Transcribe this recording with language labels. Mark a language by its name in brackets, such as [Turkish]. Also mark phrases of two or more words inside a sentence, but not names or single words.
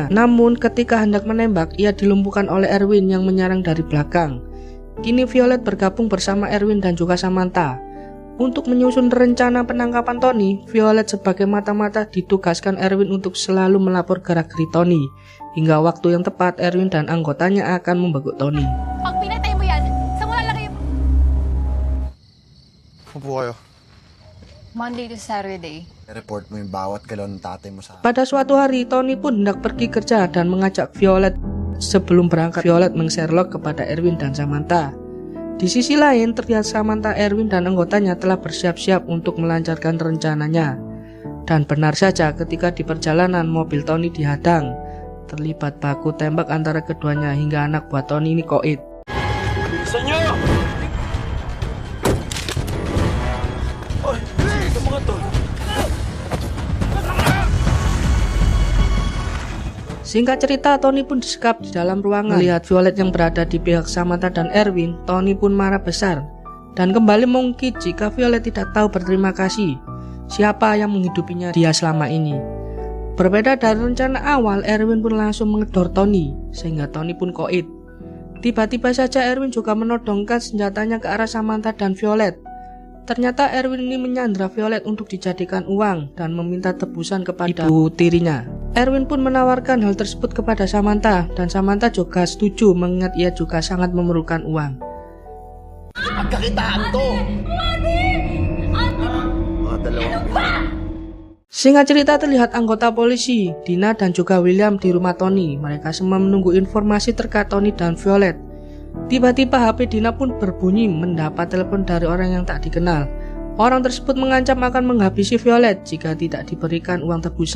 [Indonesian] Namun ketika hendak menembak, ia dilumpuhkan oleh Erwin yang menyerang dari belakang. Kini Violet bergabung bersama Erwin dan juga Samantha. Untuk menyusun rencana penangkapan Tony, Violet sebagai mata-mata ditugaskan Erwin untuk selalu melapor gerak-gerik Tony. Hingga waktu yang tepat, Erwin dan anggotanya akan membekuk Tony. [Filipino] Pag pinatay mo yan, saan mo lalagay yung... Upo kayo. [English] Monday to Saturday. [Filipino] I-report mo yung bawat galon ng tatay mo sa... [Indonesian] Pada suatu hari, Tony pun hendak pergi kerja dan mengajak Violet. Sebelum berangkat, Violet meng-Sherlock kepada Erwin dan Samantha. Di sisi lain, terlihat Samantha, Erwin dan anggotanya telah bersiap-siap untuk melancarkan rencananya. Dan benar saja ketika di perjalanan mobil Tony dihadang. Terlibat baku tembak antara keduanya hingga anak buah Tony ini koit. [Filipino] Bilisan nyo! Ay, ito mga to. [Indonesian] Singkat cerita, Tony pun disekap di dalam ruangan. Melihat Violet yang berada di pihak Samantha dan Erwin, Tony pun marah besar dan kembali mengungkit jika Violet tidak tahu berterima kasih siapa yang menghidupinya dia selama ini. Berbeda dari rencana awal, Erwin pun langsung mengedor Tony sehingga Tony pun koit. Tiba-tiba saja Erwin juga menodongkan senjatanya ke arah Samantha dan Violet. Ternyata Erwin ini menyandra Violet untuk dijadikan uang dan meminta tebusan kepada ibu tirinya. Erwin pun menawarkan hal tersebut kepada Samantha dan Samantha juga setuju mengingat ia juga sangat memerlukan uang. [Filipino] Pagkakitaan to! Mga dalawa. [Indonesian] Singkat cerita, terlihat anggota polisi, Dina dan juga William di rumah Tony. Mereka semua menunggu informasi terkait Tony dan Violet. Tiba-tiba HP Dina pun berbunyi mendapat telepon dari orang yang tak dikenal. Orang tersebut mengancam akan menghabisi Violet jika tidak diberikan uang tebusan.